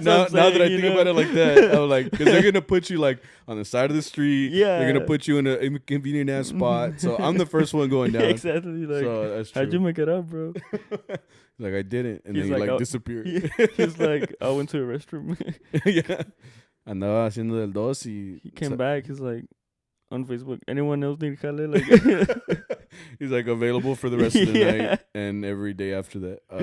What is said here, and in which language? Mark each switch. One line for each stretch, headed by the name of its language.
English: now that I think about it like that, I'm like, because they're gonna put you like on the side of the street. Yeah, they're gonna put you in an inconvenient ass spot. So I'm the first one going down. Exactly. Like, so that's true. How'd you make it up, bro? Like I didn't, and then he like disappeared. He's like, I went to a restroom.
Spanish: Yeah, andaba haciendo del dos.
English: He came back. He's like, on Facebook, anyone else need jale? Like, he's like available for the rest of the night and every day after that.